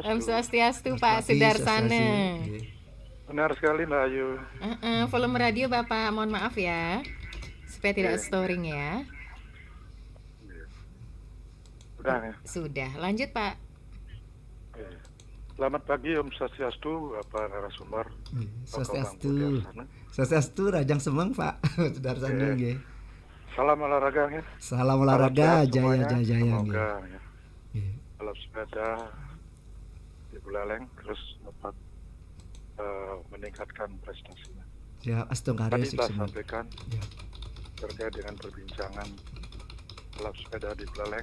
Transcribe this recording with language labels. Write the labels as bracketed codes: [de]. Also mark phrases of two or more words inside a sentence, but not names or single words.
[ban] Om Swastiastu Pak [id] Pagi, Sudarsana. Swastiastu. Benar sekali Mbak Ayu. Volume radio Bapak mohon maaf ya. Supaya tidak Iya. storing ya. Udah ya. Sudah. Lanjut Pak. Iya. Selamat pagi [ban] Om Swastiastu, [id] Bapak narasumber. Swastiastu. [ban] Swastiastu Rajang Semang Pak Sudarsana [id] Oke. nggih. Salam olahraga ya. Salam olahraga, Salam sehat jaya semuanya. jaya nggih. Semoga ya, Nggih. balap sepeda di Buleleng terus dapat meningkatkan prestasinya. Ya, astungkare Tadi telah sukses. sampaikan Ya. terkait dengan perbincangan balap sepeda di Buleleng.